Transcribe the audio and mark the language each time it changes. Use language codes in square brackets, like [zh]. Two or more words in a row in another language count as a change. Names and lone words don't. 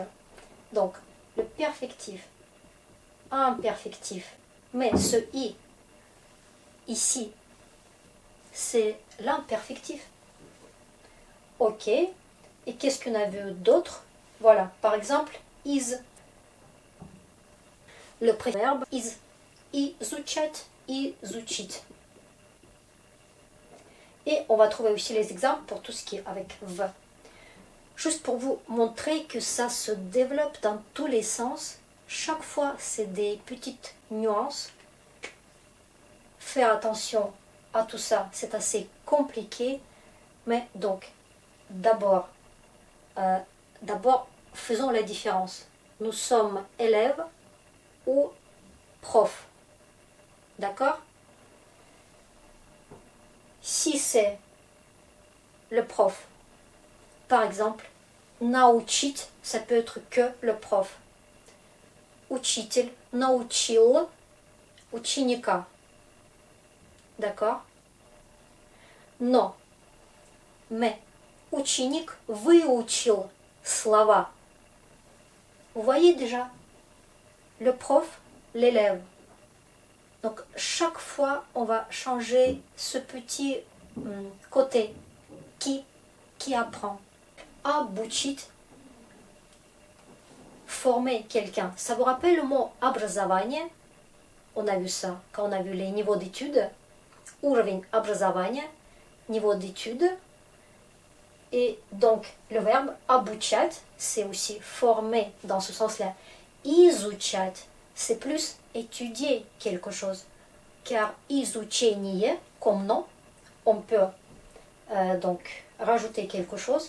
[fr] Donc, le perfectif, imperfectif. Mais ce I, ici, c'est l'imperfectif. Ok. Et qu'est-ce qu'on a vu d'autre? Voilà, par exemple, is. Le préverbe is. [ru] Изучать, изучить. [fr] Et on va trouver aussi les exemples pour tout ce qui est avec V. Juste pour vous montrer que ça se développe dans tous les sens. Chaque fois, c'est des petites nuances. Faire attention à tout ça, c'est assez compliqué. Mais donc, d'abord, faisons la différence. Nous sommes élèves ou profs. D'accord? Si c'est le prof, par exemple, научить, ça peut être que le prof. [ru] Учитель научил ученика. D'accord? Но, mais, ученик выучил слова. [fr] Vous voyez déjà? Le prof, l'élève. Donc, chaque fois, on va changer ce petit côté qui apprend. Обучить, former quelqu'un. Ça vous rappelle le mot образование? On a vu ça quand on a vu les niveaux d'études. [ru] Уровень образования, [fr] niveau d'études. Et donc, le verbe обучать, c'est aussi former dans ce sens-là. Изучать, c'est plus étudier quelque chose. Car изучение, comme nom, on peut donc rajouter quelque chose.